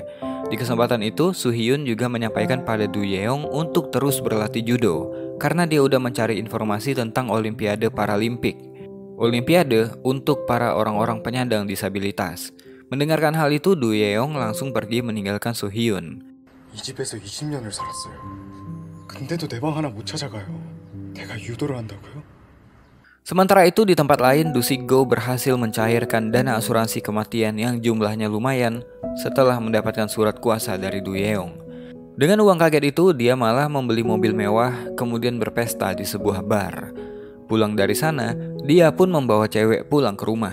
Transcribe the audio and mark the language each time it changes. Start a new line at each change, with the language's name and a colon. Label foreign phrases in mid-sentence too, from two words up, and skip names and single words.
Indonesian: Di kesempatan itu, Soo Hyun juga menyampaikan pada Do Yeong untuk terus berlatih judo karena dia udah mencari informasi tentang Olimpiade Paralimpik. Olimpiade untuk para orang-orang penyandang disabilitas. Mendengarkan hal itu, Du Yeong langsung pergi meninggalkan Soo Hyun.
Korean: 이 집에서 20년을 살았어요. 근데도 내 방 하나 못 찾아가요. 내가 유도를 한다고요?
Indonesian: Sementara itu di tempat lain, Du Sig-go berhasil mencairkan dana asuransi kematian yang jumlahnya lumayan setelah mendapatkan surat kuasa dari Du Yeong. Dengan uang kaget itu, dia malah membeli mobil mewah kemudian berpesta di sebuah bar. Pulang dari sana, dia pun membawa cewek pulang ke rumah.